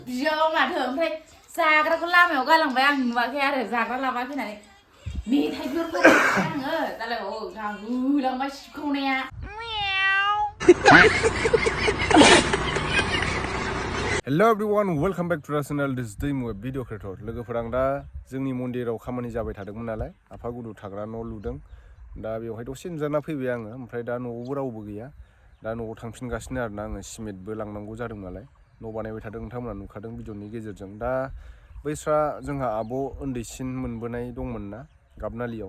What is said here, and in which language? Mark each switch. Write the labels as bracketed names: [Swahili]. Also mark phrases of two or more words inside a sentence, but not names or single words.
[Bodo] बियाव माथो ओमफ्राय जाग्राखौ लामायाव गालांबाय आं नुवाखै आरो जाग्रा लाबा फैनानै मेथाइफोरखौ आङो दालाय गांगुलांबाय सिबखावनाया [English] Hello everyone, welcome back to our channel. This is the video creator. [Bodo] लोगोफोर आं दा जोंनि मन्दिराव खामानि जाबाय थादोंमोन नालाय आफा गुरु थाग्रा न' लुदों दा बेवहाय दसे नुजाना फैबाय आङो ओमफ्राय दा न'आवबो रावबो गैया दा न'आव थांफिनगासिनो आरोना आङो सिमेन्टबो लांनांगौ जादों नालाय न' बानायबाय थादों नोंथांमोना नुखादों भिडिअनि गेजेरजों दा बैस्रा जोंहा आब' उन्दैसिन मोनबोनाय दंमोन ना गाबनालियाव